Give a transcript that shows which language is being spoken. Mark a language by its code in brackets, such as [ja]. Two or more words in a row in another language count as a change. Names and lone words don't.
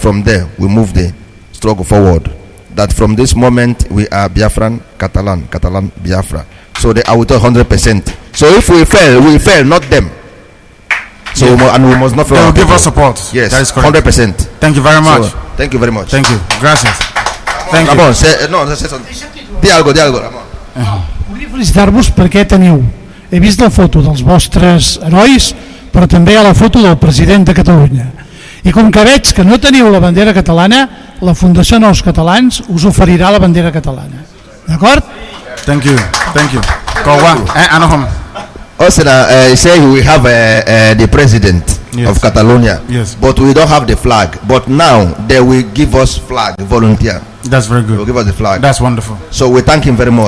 [en] From there we move the struggle forward, that from this moment we are Biafran, Catalan Biafra. So they are with 100%. So if we fail, not them. So and we must not fail. They will give us support. Yes, that is correct. 100%. Thank you very much. So, thank you very much. Thank you. Gracias. Thank Ramon, you. say something. [es] Di algo, Ramon. [ca] Volia felicitar-vos perquè teniu, he vist la foto dels vostres herois, però també hi ha la foto del president de Catalunya. I com que veig que no teniu la bandera catalana, la Fundació Nous Catalans us oferirà la bandera catalana. D'acord? [en] Thank you. Thank you. Also, say we have the president of Catalonia, but we don't have the flag. But now they will give us flag, volunteer. That's very good. They will give us the flag. That's wonderful. So we thank him very much.